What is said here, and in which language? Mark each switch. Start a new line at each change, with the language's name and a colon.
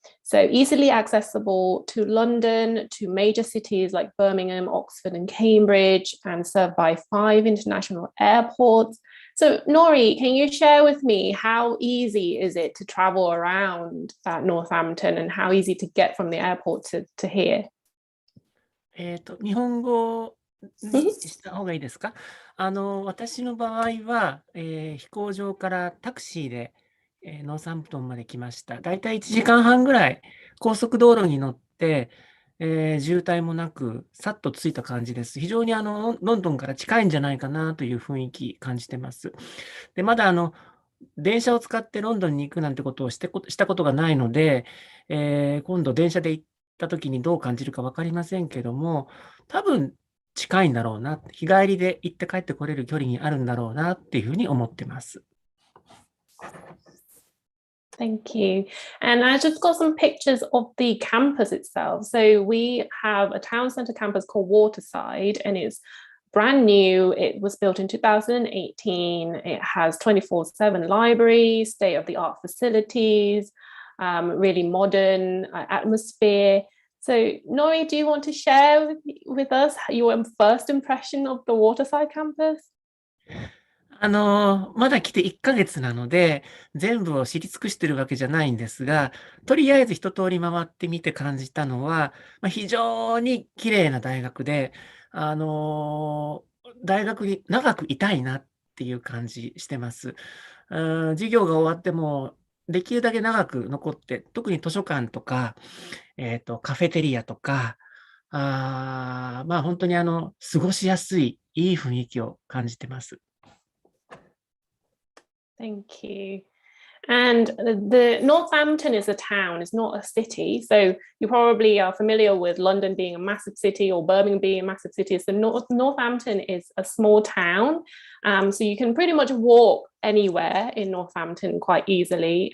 English: So easily accessible to London, to major cities like Birmingham, Oxford and Cambridge, and served by 5 international airports. So Nori, can you share with me how easy is it to travel around Northampton and how easy to get from the airport to here?
Japanese: 日本語にした方がいいですか？私の場合は、飛行場からタクシーで、ノーサンプトンまで来ました。だいたい1時間半ぐらい高速道路に乗って、渋滞もなくさっと着いた感じです。非常にロンドンから近いんじゃないかなという雰囲気感じてます。で、まだ電車を使ってロンドンに行くなんてことをしたことがないので、今度電車で行った時にどう感じるか分かりませんけども、多分近いんだろうな、日帰りで行って帰ってこれる距離にあるんだろうなっていうふうに思ってます。
English: Thank you. And I just got some pictures of the campus itself. So we have a town centre campus called Waterside, and it's brand new. It was built in 2018. It has 24/7 library, state-of-the-art facilities, really modern atmosphere. So Nori, do you want to share with us your first impression of the Waterside campus?
Japanese: まだ来て1ヶ月なので、全部を知り尽くしてるわけじゃないんですが、とりあえず一通り回ってみて感じたのは、非常に綺麗な大学で、大学に長くいたいなっていう感じしてます。授業が終わっても、できるだけ長く残って、特に図書館とか、カフェテリアとか、本当に過ごしやすい、いい雰囲気を感じてます。
English: Thank you. And the Northampton is a town, it's not a city. So you probably are familiar with London being a massive city or Birmingham being a massive city. So Northampton is a small town. So you can pretty much walk anywhere in Northampton quite easily.